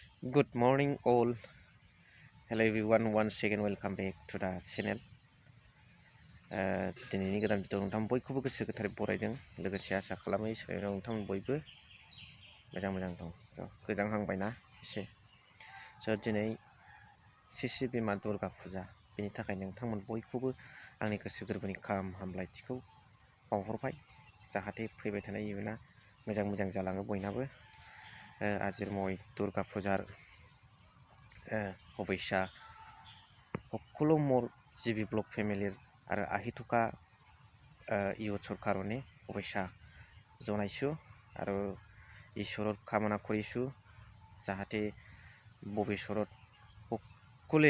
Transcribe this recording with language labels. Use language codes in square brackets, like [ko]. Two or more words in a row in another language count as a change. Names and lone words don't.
[en] Good morning, all. Hello, everyone. Once again, welcome back to the channel. [brx] दिनैनि गोदान भिडिअ नोंथां बयखौबो गोसो गोथारै बरायदों लोगोसे आसा खालामो इसोराव नोंथांमोन बयबो मोजां दं गोजांहांबायना एसे दिनै शिशि बिमा दुर्गा फुजा बेनि थाखाय नोंथांमोन बयखौबो आंनि गोसो गोरबोनि गाहाम हामलायथिखौ बावहरबाय जाहाथे फैबाय थानाय इयुना मोजां जालाङो बयनाबो आजिरमय दुर्गा फुजार [as] শুভেচ্ছা সকলো মোৰ জিবি ব্লগ ফেমিলিৰ আৰু আহি থকা ইউথৰ কাৰণে শুভেচ্ছা জনাইছোঁ আৰু ঈশ্বৰৰ কামনা কৰিছোঁ যাহাতে ভৱিষ্যত সকলোৱে